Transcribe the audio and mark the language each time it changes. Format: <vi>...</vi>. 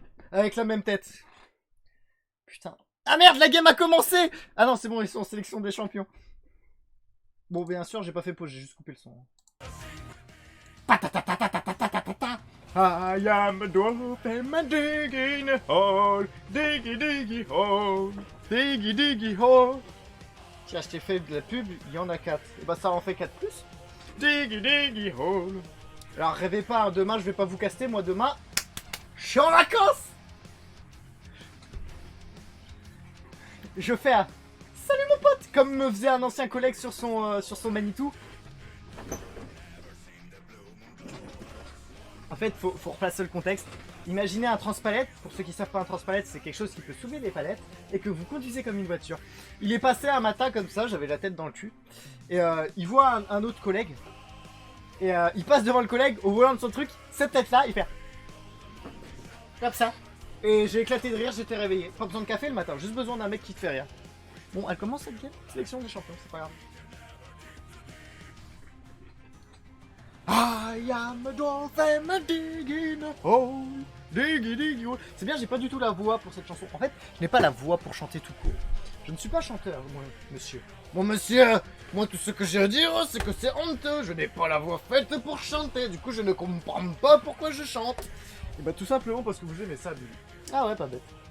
<fr>Avec la même tête. Putain. Ah merde, la game a commencé! Ah non, c'est bon, ils sont en sélection des champions. Bon, bien sûr, j'ai pas fait pause, j'ai juste coupé le son.</fr> <en>I am a dwarf and I'm digging a hole. Diggy diggy hole. Diggy diggy hole.</en> <fr>Tiens, je t'ai fait de la pub, il y en a 4. Et bah ça en fait 4 plus.</fr> <en>Diggy diggy hole.</en> <fr>Alors rêvez pas, hein, demain je vais pas vous caster, moi demain, je suis en vacances. Je fais un salut mon pote, comme me faisait un ancien collègue sur son Manitou. En fait, faut replacer le contexte. Imaginez un transpalette. Pour ceux qui savent pas, un transpalette, c'est quelque chose qui peut soulever les palettes et que vous conduisez comme une voiture. Il est passé un matin comme ça, j'avais la tête dans le cul. Et il voit un autre collègue. Et il passe devant le collègue au volant de son truc. Cette tête-là, il fait comme ça. Et j'ai éclaté de rire, j'étais réveillé. Pas besoin de café le matin, juste besoin d'un mec qui te fait rire. Bon, elle commence cette game. Sélection des champions, c'est pas grave.</fr> <en>I am a dwarf and I'm digging a hole. Diggy diggy hole.</en> <fr>C'est bien, j'ai pas du tout la voix pour cette chanson. En fait, je n'ai pas la voix pour chanter tout court. Je ne suis pas chanteur, moi, monsieur. Bon, monsieur, moi, tout ce que j'ai à dire, c'est que c'est honteux. Je n'ai pas la voix faite pour chanter. Du coup, je ne comprends pas pourquoi je chante. Et bah, tout simplement parce que vous aimez ça, Billy. Ah ouais, pas bête.</fr>